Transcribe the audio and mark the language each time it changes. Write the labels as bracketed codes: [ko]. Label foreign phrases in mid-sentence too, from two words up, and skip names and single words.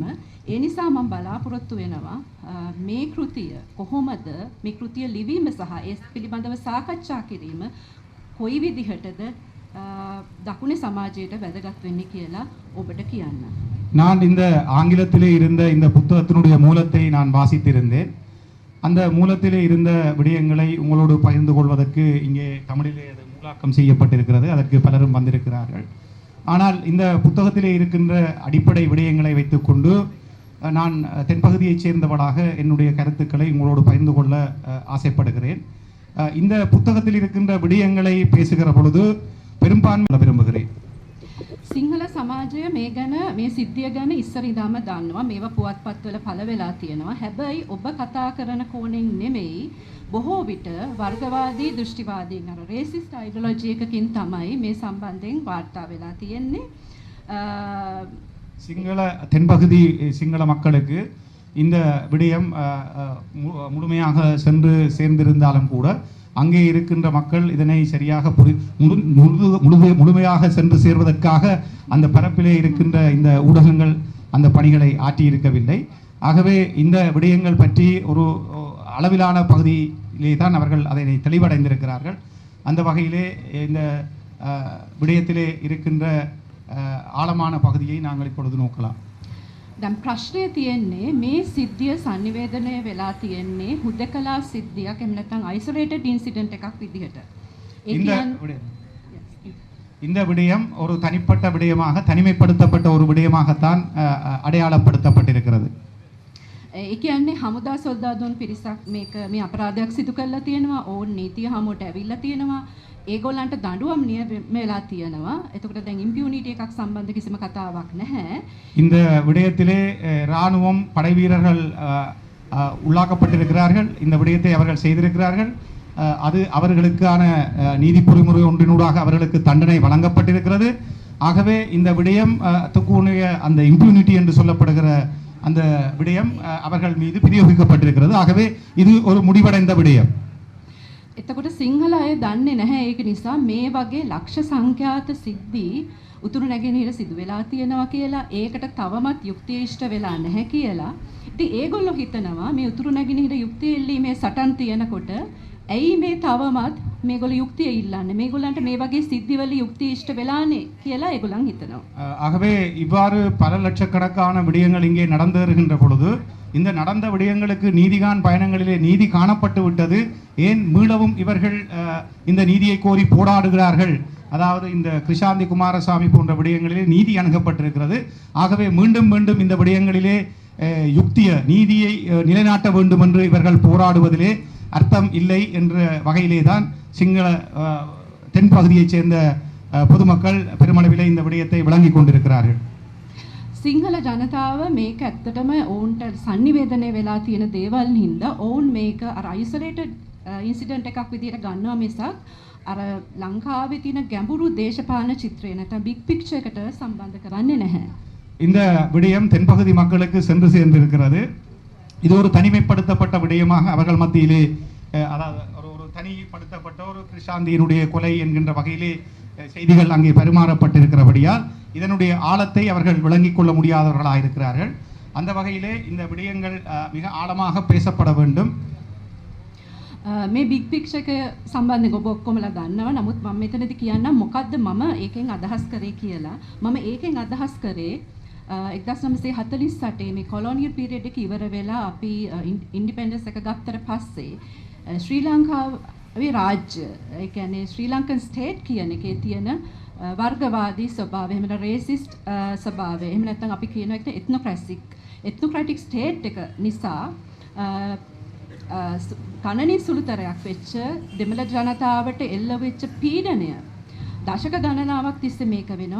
[si] ඒ නිසා මම බලාපොරොත්තු වෙනවා මේ කෘතිය කොහොමද මේ කෘතිය ලිවීම සහ ඒ පිළිබඳව සාකච්ඡා කිරීම කොයි විදිහටද දකුණේ සමාජයට වැදගත් වෙන්නේ කියලා ඔබට කියන්න. [ta] நான் இந்த ஆங்கிலத்திலே இருந்த இந்த புத்தகத்தினுடைய மூலத்தை நான் வாசித்திருந்தேன். அந்த மூலத்திலே இருந்த விடயங்களை உங்களோடு பகிர்ந்து கொள்வதற்கு இங்கே தமிழிலே அது மூலாக்கம் செய்யப்பட்டிருக்கிறது. அதற்கு பலரும் வந்திருக்கிறார்கள். ஆனால் இந்த புத்தகத்திலே இருக்கின்ற அடிப்படை விடயங்களை வைத்துக்கொண்டு நான் தென்பகுதியைச் சேர்ந்தவளாக என்னுடைய கருத்துக்களை உங்களோடு பகிர்ந்து கொள்ள ஆசைப்படுகிறேன். இந்த புத்தகத்தில் இருக்கின்ற விடயங்களை பேசுகிற பொழுது பெரும்பான்மை விரும்புகிறேன். [si] සිංහල සමාජය මේ ගැන මේ සිද්ධිය ගැන ඉස්සර ඉඳන්ම දන්නවා. මේවා පුවත්පත්වල පළ වෙලා තියෙනවා. හැබැයි ඔබ කතා කරන කෝණයෙන් නෙමෙයි බොහෝ විට වර්ගවාදී දෘෂ්ටිවාදීන් අර [en] racist ideology [si] එකකින් තමයි මේ සම්බන්ධයෙන් වාර්තා වෙලා තියෙන්නේ. [ta] சிங்கள தென்பகுதி சிங்கள மக்களுக்கு இந்த விடயம் முழுமையாக சென்று சேர்ந்திருந்தாலும் கூட அங்கே இருக்கின்ற மக்கள் இதனை சரியாக முழுமையாக சென்று சேர்வதற்காக அந்த பரப்பிலே இருக்கின்ற இந்த ஊடகங்கள் அந்த பணிகளை ஆற்றியிருக்கவில்லை. ஆகவே இந்த விடயங்கள் பற்றி ஒரு அளவிலான பகுதியிலே தான் அவர்கள் அதனை தெளிவடைந்திருக்கிறார்கள். அந்த வகையிலே இந்த விடயத்திலே இருக்கின்ற ஆழமான பகுதியை நாங்கள் இப்பொழுது நோக்கலாம். [si] දැන් ප්‍රශ්නය තියෙන්නේ මේ සිද්ධිය sannivedanaya වෙලා තියෙන්නේ හුදකලා සිද්ධියක් එහෙම නැත්නම් [en] isolated incident [si] එකක් විදිහට. [ta] இந்த விடயம் ஒரு தனிப்பட்ட விடயமாக தனிமைப்படுத்தப்பட்ட ஒரு விடயமாகத்தான் அடையாளப்படுத்தப்பட்டிருக்கிறது. [si] ඒ කියන්නේ හමුදා සොල්දාදුන් පිරිසක් මේක මේ අපරාධයක් සිදු කරලා තියෙනවා. ඕන් නීතිය හමුවට ඇවිල්ලා තියෙනවා. ඒගොල්ලන්ට දඬුවම් නියමලා තියෙනවා. එතකොට දැන් ඉම්පියුනිටි එකක් සම්බන්ධ කිසිම කතාවක් නැහැ. [ta] இந்த விடயத்திலே ராணுவம் படை வீரர்கள் உள்ளாக்கப்பட்டிருக்கிறார்கள். இந்த விடயத்தை அவர்கள் செய்திருக்கிறார்கள். அது அவர்களுக்கான நீதி பொறிமுறை ஒன்றினூடாக அவர்களுக்கு தண்டனை வழங்கப்பட்டிருக்கிறது. ஆகவே இந்த விடயம் துக்குடைய அந்த இம்ப்யூனிட்டி என்று சொல்லப்படுகிற அந்த விடயம் அவர்கள் மீது பிரயோகிக்கப்பட்டிருக்கிறது. ஆகவே இது ஒரு முடிவடைந்த விடயம். [si] එතකොට සිංහල අය දන්නේ නැහැ. ඒක නිසා මේ වගේ ලක්ෂ සංඛ්‍යාත සිද්ධි උතුරු නැගෙනහිර සිදු වෙලා තියෙනවා කියලා ඒකට තවමත් යුක්තිය ඉෂ්ට වෙලා නැහැ කියලා. ඉතින් ඒගොල්ලෝ හිතනවා මේ උතුරු නැගෙනහිර යුක්තිය ඉල්ලීමේ සටන් තියනකොට ඇයි මේ තවමත් මේගොල්ලෝ යුක්තිය ඉල්ලන්නේ? මේගොල්ලන්ට මේ වගේ සිද්ධිවල යුක්තිය ඉෂ්ට වෙලානේ කියලා ඒගොල්ලන් හිතනවා. [ta] ஆகவே இவ்வாறு பல லட்சக்கணக்கான விடயங்கள் இங்கே நடந்து வருகின்ற பொழுது இந்த நடந்த விடயங்களுக்கு நீதிகான் பயணங்களிலே நீதி காணப்பட்டு விட்டது. ஏன் மீளவும் இவர்கள் இந்த நீதியை கோரி போராடுகிறார்கள்? அதாவது இந்த கிருஷாந்தி குமாரசாமி போன்ற விடயங்களிலே நீதி அணுகப்பட்டிருக்கிறது. ஆகவே மீண்டும் மீண்டும் இந்த விடயங்களிலே நீதியை நிலைநாட்ட வேண்டும் என்று இவர்கள் போராடுவதிலே அர்த்தம் இல்லை என்ற வகையிலே தான் சிங்கள தென்பகுதியைச் சேர்ந்த பொதுமக்கள் பெருமளவிலே இந்த விடயத்தை விளங்கிக் கொண்டிருக்கிறார்கள். [si] සිංහල ජනතාව මේක ඇත්තටම ඔවුන්ට sannivedanaya වෙලා තියෙන දේවල් හින්දා ඔවුන් මේක අර [en] isolated incident [si] එකක් විදිහට ගන්නවා මිසක් අර ලංකාවේ තියෙන ගැඹුරු දේශපාලන චිත්‍රය නැත්නම් [en] big picture [si] එකට සම්බන්ධ කරන්නේ නැහැ. [ta] இந்த விடயம் தென்பகுதி மக்களுக்கு சென்று சேர்ந்திருக்கிறது. இது ஒரு தனிமைப்படுத்தப்பட்ட விடயமாக அவர்கள் மத்தியிலே அதாவது ஒரு தனிப்படுத்தப்பட்ட ஒரு கிருஷாந்தியினுடைய கொலை என்கின்ற வகையிலே செய்திகள் அங்கே பரிமாறப்பட்டிருக்கிறபடியால் இதனுடைய ஆழத்தை அவர்கள் விளங்கிக் கொள்ள முடியாதவர்களாக இருக்கிறார்கள். அந்த வகையிலே இந்த விடயங்கள் மிக ஆழமாக பேசப்பட வேண்டும். [si] මේ [en] big picture [si] එක සම්බන්ධව ඔබ ඔක්කොමලා දන්නවා. නමුත් මම මෙතනදී කියන්නම් මොකද්ද මම ඒකෙන් අදහස් කරේ කියලා. මම ඒකෙන් අදහස් කරේ 1948 මේ [en] colonial period [si] එක ඉවර වෙලා අපි ඉන්ඩිපෙන්ඩන්ස් එක ගත්තට පස්සේ ශ්‍රී ලංකාවේ රාජ්‍ය ඒ කියන්නේ [en] Sri Lankan state [si] කියන එකේ තියෙන වර්ගවාදී ස්වභාවය එහෙම නැත්නම් රේසිස්ට් ස්වභාවය එහෙම නැත්නම් අපි කියන එකට [en] ethnocratic state [si] එක නිසා කණනින් සුළුතරයක් වෙච්ච දෙමළ ජනතාවට එල්ල වෙච්ච පීඩනය දශක ගණනාවක් තිස්සේ මේක වෙනවා.